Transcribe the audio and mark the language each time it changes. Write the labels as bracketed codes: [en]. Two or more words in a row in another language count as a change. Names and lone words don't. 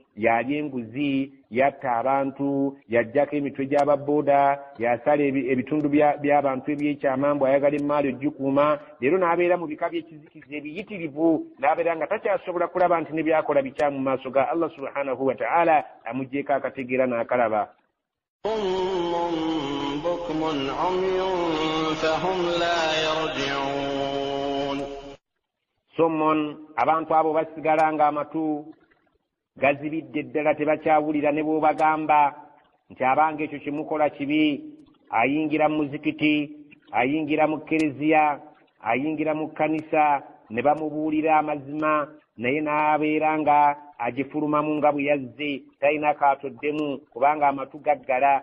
[lg] Yalya enguzi, yatta abantu, yaggyako emitwe gy'ababooda, yasala ebitundu by'abantu ebyekyama mbu ayagala emaali ogikuuma. Leero n'abeera mu bika by'ekizikiza ebiyitirivu n'abeera nga takyasobola kulaba nti ne byakola bikyamu mu maaso ga Allah [ar] سبحانه وتعالى [lg] amuggyeko akategeera n'akalaba. [ar] بكم عمي فهم لا يرجعون. [lg] Sommon abantu abo basigala nga amatu gazibidde ddala tebakyawulira ne bw'obagamba nti abanga ekyo kimukola kibi. Ayingira mu muzikiti, ayingira mu kereziya, ayingira mu kkanisa ne bamubuulira amazima naye n'abeera nga agifulumamu nga bwe yazze talina kaatoddemu kubanga amatu gaggala.